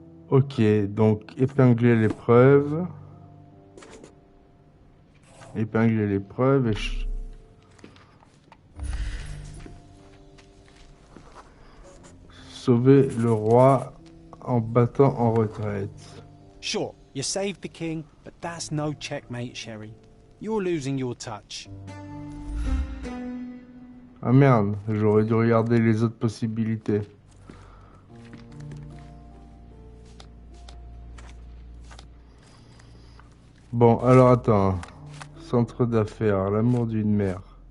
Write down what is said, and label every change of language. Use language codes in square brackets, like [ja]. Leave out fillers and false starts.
[fr] Ok, donc épingler les preuves. Épingler les preuves et... Sauver le roi en battant en retraite. [en] Sure, you saved the king, but that's no checkmate, Sherry. You're losing your touch. [fr] Ah merde, j'aurais dû regarder les autres possibilités. Bon, alors attends. Centre d'affaires, l'amour d'une mère.